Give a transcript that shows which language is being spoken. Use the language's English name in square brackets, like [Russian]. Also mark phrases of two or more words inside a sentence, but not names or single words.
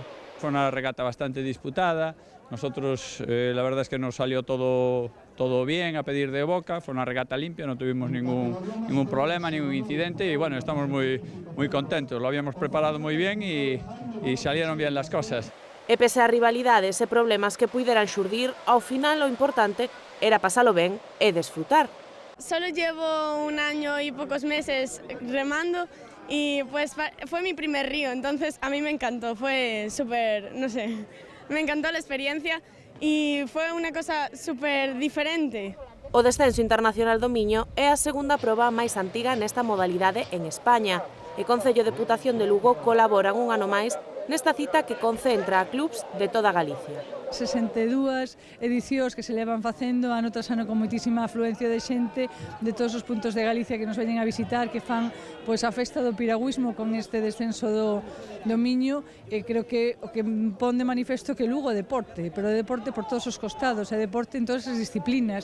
[Spanish] Fue una regata bastante disputada. Nosotros, la verdad es que nos salió todo bien a pedir de boca, fue una regata limpia, no tuvimos ningún problema, ningún incidente y bueno, estamos muy contentos, lo habíamos preparado muy bien y salieron bien las cosas. [Galician] E pese a rivalidades e problemas que puideran xurdir, ao final o importante era pasalo ben e desfrutar. [Spanish] Solo llevo un año y pocos meses remando y pues fue mi primer río, entonces a mí me encantó, fue súper, no sé, me encantó la experiencia y fue una cosa súper diferente. [Galician] O Descenso Internacional do Miño é a segunda proba máis antiga nesta modalidade en España e Concello e Deputación de Lugo colaboran un ano máis nesta cita que concentra a clubs de toda Galicia. 62 edicións que se levan facendo ano tras ano con moitísima afluencia de xente de todos os puntos de Galicia que nos veñen a visitar, que fan pois a festa do piragüismo con este descenso do Miño e creo que o que pon de manifesto que Lugo é deporte, pero é deporte por todos os costados, é deporte en todas as disciplinas.